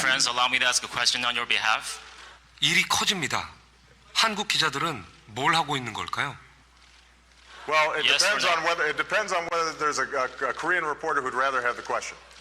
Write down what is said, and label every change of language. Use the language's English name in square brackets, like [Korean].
[English] friends allow me to ask a question on your behalf? [Korean] 일이 커집니다. 한국 기자들은 뭘 하고 있는 걸까요? [English] Well, it Yes or depends on whether there's a Korean reporter who'd rather have the question.